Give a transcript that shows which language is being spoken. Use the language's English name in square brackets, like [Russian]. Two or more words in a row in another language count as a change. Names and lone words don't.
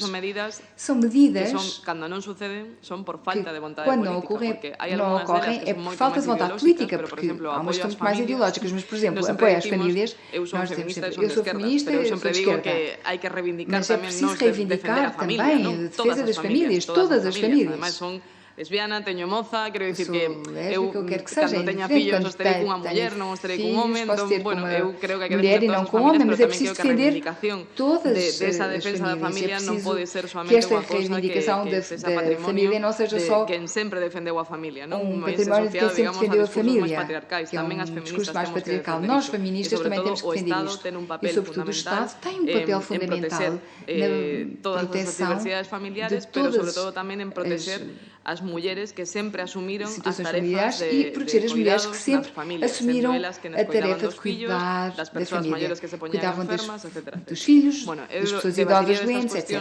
[Portuguese] São medidas que, quando não ocorrem, é por falta de vontade política, porque há umas que são muito mais ideológicas, mas, por exemplo, apoio às famílias, nós dizemos sempre, eu sou feminista, eu sou de esquerda, mas é preciso reivindicar também a defesa das famílias, todas as famílias. [Galician] Lesbiana, teño moza, quero dicir que eu cando teña fillos estarei cunha muller, non estarei cun home, entón, bueno, eu creo que hai que [Portuguese] mulher e non com homem, mas é preciso defender todas [Galician] esa defensa da familia non pode ser somente unha cousa que esa família non [Portuguese] seja só [Galician] quen sempre defendeu a familia, non? [Portuguese] Un património de quem sempre defendeu a família, que é um discurso mais patriarcal. Nós, feministas, também temos que defender isto. E, sobretudo, o Estado tem um papel fundamental na proteção de todas [Galician] as mulheres que sempre asumiram [Portuguese] situações familiares e proteger as mulheres que sempre assumiram a tarefa de cuidar da família, cuidavam dos filhos, das pessoas idosas doentes, etc.